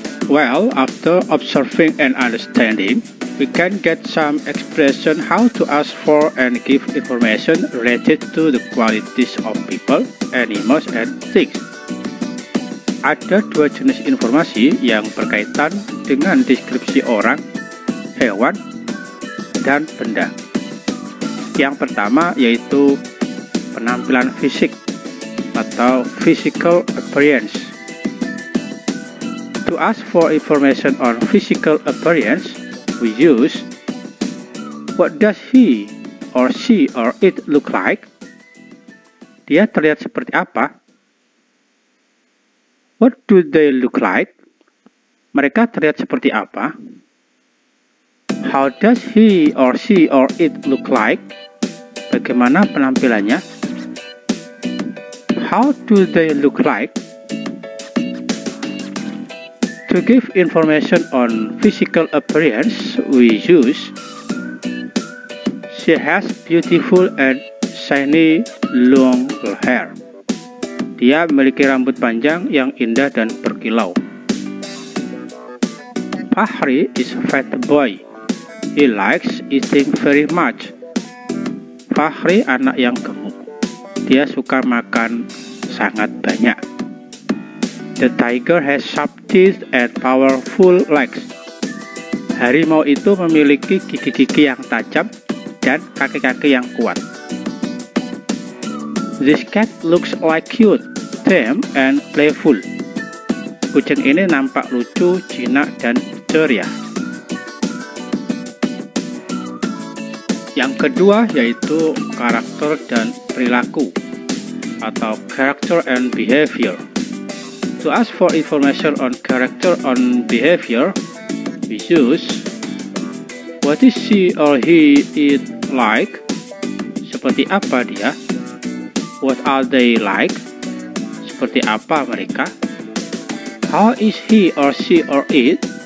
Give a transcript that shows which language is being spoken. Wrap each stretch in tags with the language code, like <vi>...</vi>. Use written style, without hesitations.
<en>Well, after observing and understanding, we can get some expression how to ask for and give information related to the qualities of people, animals, and things.</en> <id>Ada 2 jenis informasi yang berkaitan dengan deskripsi orang, hewan, dan benda. Yang pertama yaitu penampilan fisik atau physical appearance.</id> <en>To ask for information on physical appearance, we use what does he or she or it look like?</en> <id>Dia terlihat seperti apa?</id> <en>What do they look like?</en> <id>Mereka terlihat seperti apa?</id> <en>How does he or she or it look like?</en> <id>Bagaimana penampilannya?</id> <en>How do they look like? To give information on physical appearance, we use she has beautiful and shiny long hair.</en> <id>Dia memiliki rambut panjang yang indah dan berkilau.</id> <en>Fahri is a fat boy. He likes eating very much.</en> <id>Fahri anak yang gemuk. Dia suka makan sangat banyak.</id> <en>The tiger has sharp teeth and powerful legs.</en> <id>Harimau itu memiliki gigi-gigi yang tajam dan kaki-kaki yang kuat.</id> <en>This cat looks like cute, tame, and playful.</en> <id>Kucing ini nampak lucu, jinak, dan ceria. Yang kedua yaitu karakter dan perilaku atau character and behavior.</id> <en>To ask for information on character and behavior, we use what is she or he it like?</en> <id>Seperti apa dia?</id> <en>What are they like?</en> <id>Seperti apa mereka?</id> <en>How is he or she or it?</en>